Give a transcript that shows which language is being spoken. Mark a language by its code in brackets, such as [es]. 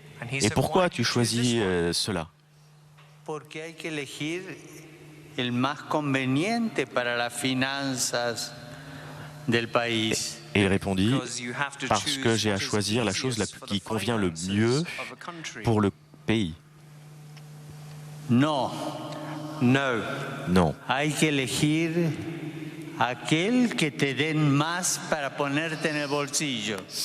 [fr] Et pourquoi as-tu choisi cela? [es] Porque hay que elegir el más conveniente para las finanzas del país. [fr] Et il répondit, parce que j'ai à choisir la chose qui convient le mieux pour le pays. [es] No. [fr] Non. [es] Hay que elegir aquel que te den más para ponerte en el bolsillo.